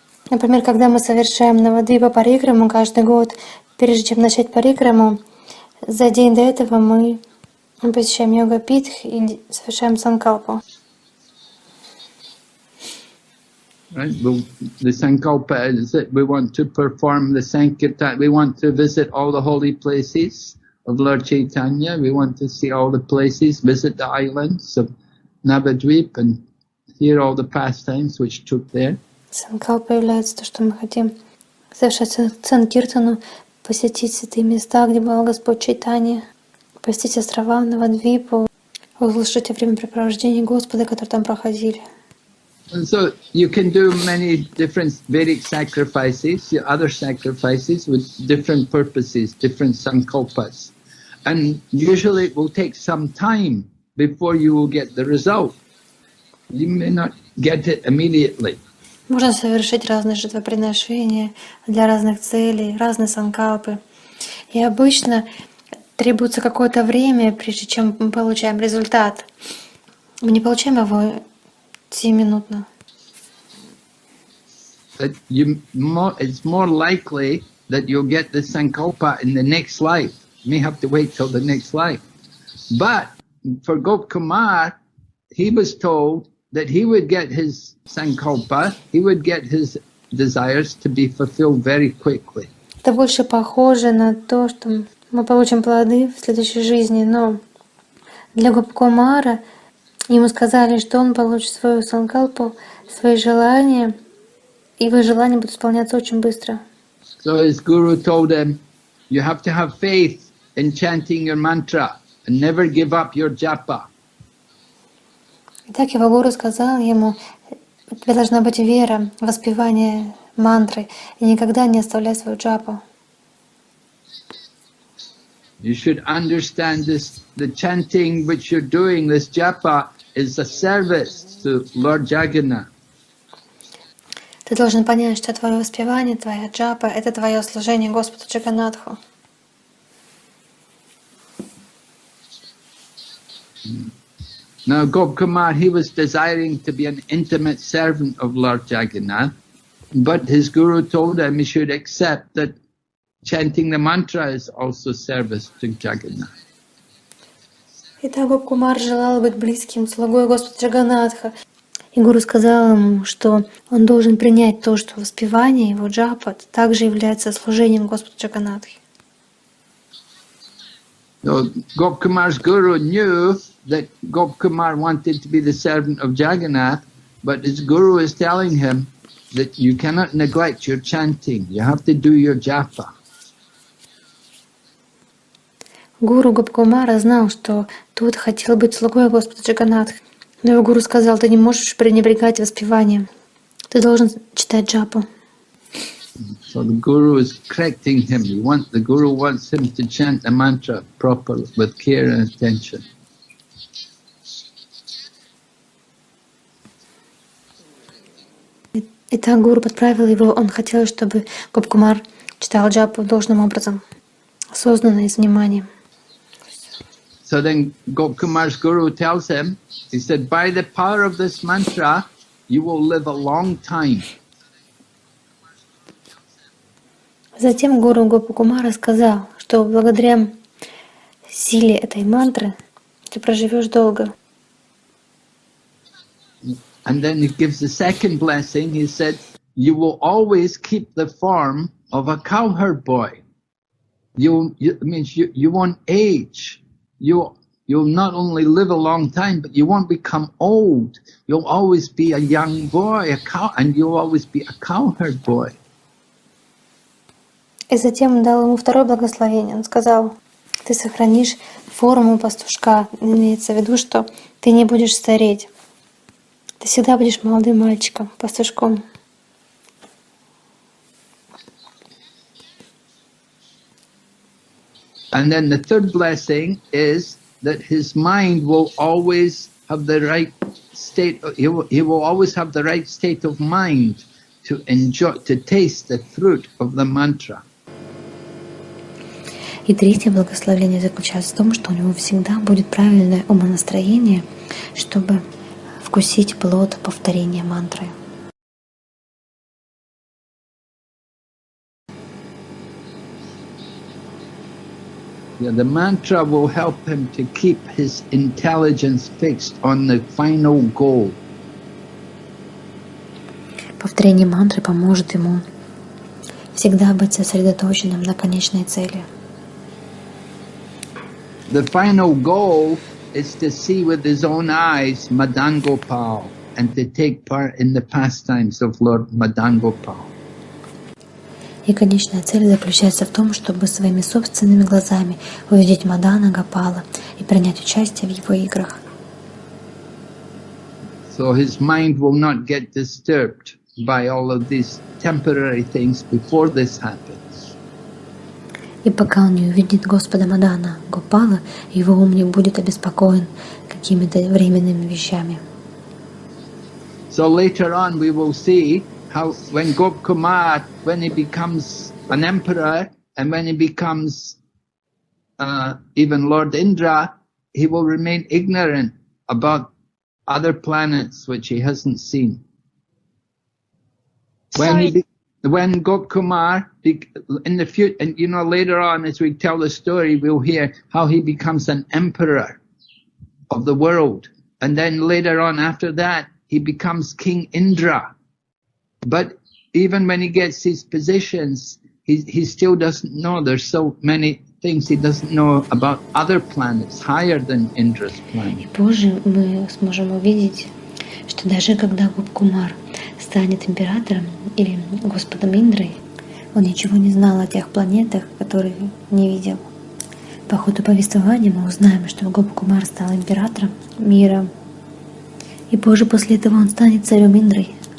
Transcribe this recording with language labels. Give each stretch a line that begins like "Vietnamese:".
Russian: Например, когда мы совершаем Навадвипа парикраму каждый год, прежде чем начать парикраму, за день до этого мы посещаем йога-питх и совершаем санкалпу.
English: Right? Well, the sankalpa is that we want to perform the sankirtan. We want to visit all the holy places of Lord Chaitanya. We want to see all the places, visit the islands of Navadvip and hear all the pastimes which took there.
Russian: Санкалпа является то, что мы хотим совершать санкиртану, посетить святые места, где был Господь Чайтанья, посетить острова Навадвипу, услышать о времяпрепровождении Господа, которые там проходили.
English: And so you can do many different Vedic sacrifices, other sacrifices with different purposes, different sankalpas. And usually it will take some time before you will get the result. You may not get it immediately.
Russian: Можно совершить разные жертвоприношения для разных целей, разные санкалпы. И обычно требуется какое-то время, прежде чем мы получаем результат. Мы не получаем его сиюминутно.
English: It's more likely that you'll get the sankalpa in the next life. You may have to wait till the next life. But for Gopkumar, he was told that he would get his sankalpa, he would get his desires to be fulfilled very quickly.
Russian: Это больше похоже на то, что мы получим плоды в следующей жизни, но для Гопкумара ему сказали, что он получит свою санкалпу, свои желания, и его желания будут исполняться очень быстро.
English: So his guru told him, you have to have faith in chanting your mantra and never give up your japa.
Russian: Итак, его гуру сказал ему, у тебя должна быть вера в воспевание мантры и никогда не оставляй свою джапу.
English: You should understand this, the chanting which you're doing, this japa, is a service to Lord Jagannath.
Russian: Ты должен понять, что твое воспевание, твоя джапа — это твое служение Господу Джаганнатху.
English: Now Gopkumar, he was desiring to be an intimate servant of Lord Jagannath, but his guru told him he should accept that chanting the mantra is also service to Jagannath.
Russian: Итак, Гопкумар желал быть близким слугой Господа Джаганнатха. И гуру сказал ему, что он должен принять то, что воспевание, его джапа, также является служением Господу Джаганнатхи.
English: So Gopkumar's guru knew that Gopkumar wanted to be the servant of Jagannath, but his guru is telling him that you cannot neglect your chanting, you have to do your japa.
Russian: Гуру Гопкумара знал, что тот хотел быть слугой Господа Джаганнатха. Но его гуру сказал, ты не можешь пренебрегать воспеванием. Ты должен читать джапу.
English: So the guru is correcting him. The guru wants him to chant the mantra properly, with care and attention.
Russian: Итак, гуру подправил его. Он хотел, чтобы Гопкумар читал джапу должным образом, осознанно и с вниманием.
English: So then Gopkumar's guru tells him, he said, by the power of this mantra, you will live a long time.
Russian: Затем гуру Гопкумара сказал, что благодаря силе этой мантры ты проживешь долго.
English: And then he gives the second blessing. He said, you will always keep the form of a cowherd boy. It means you won't age. You'll not only live a long time, but you won't become old. You'll always be a young boy, and you'll always be a cowherd boy.
Russian: И затем он дал ему второе благословение. Он сказал, ты сохранишь форму пастушка. Имеется в виду, что ты не будешь стареть. Ты всегда будешь молодым мальчиком, пастушком.
English: And then the third blessing is that his mind will always have the right state. He will always have the right state of mind to enjoy, to taste the fruit of the mantra.
Russian: И третье благословение заключается в том, что у него всегда будет правильное умонастроение, чтобы вкусить плод повторения мантры.
English: Yeah, the mantra will help him to keep his intelligence fixed on the final goal.
Russian: Повторение мантры поможет ему всегда быть сосредоточенным на конечной цели.
English: The final goal is to see with his own eyes Madan Gopal and to take part in the pastimes of Lord Madan Gopal.
Russian: И конечная цель заключается в том, чтобы своими собственными глазами увидеть Мадана Гопала и принять участие в его играх.
English: So his mind will not get disturbed by all of these temporary things before this happens.
Russian: И пока он не увидит Господа Мадана Гопала, его ум не будет обеспокоен какими-то временными вещами.
English: So later on we will see how when Gopkumar, when he becomes an emperor and when he becomes even Lord Indra, he will remain ignorant about other planets which he hasn't seen. When Gopkumar, in the future, and you know, later on as we tell the story, we'll hear how he becomes an emperor of the world. And then later on after that, he becomes King Indra. But even when he gets these positions, he still doesn't know. There's so many things he doesn't know about other planets higher than Indra's planet.
Russian: И позже мы сможем увидеть, что даже когда Гопкумар станет императором или Господом Индрой, он ничего не знал о тех планетах, которые не видел. По ходу повествования мы узнаем, что Гопкумар стал императором мира, и позже после этого он станет царем Индрой.